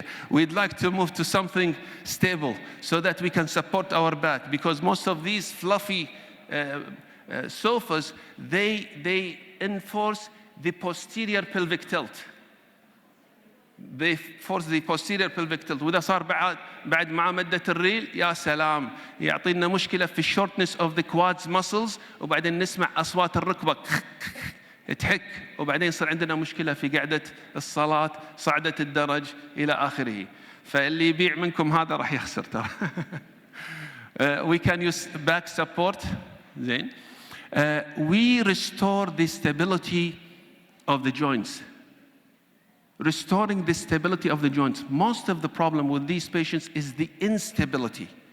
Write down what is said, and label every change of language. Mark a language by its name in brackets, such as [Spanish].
[English] We'd like to move to something stable so that we can support our back, because most of these fluffy sofas, they enforce the posterior pelvic tilt. They force the posterior pelvic tilt. [Arabic] وإذا صار بعد مع مدة الريل يا سلام يعطينا مشكلة في [English] shortness of the quads muscles [Arabic] وبعدين نسمع أصوات الركبة تحك وبعدين يصير عندنا مشكلة في قعدة الصلاة صعدة الدرج إلى آخره. فاللي يبيع منكم هذا راح يخسر ترى. [English] We can use back support. [Arabic] زين. [English] We restore the stability of the joints. Restoring the stability of the joints. Most of the problem with these patients is the instability.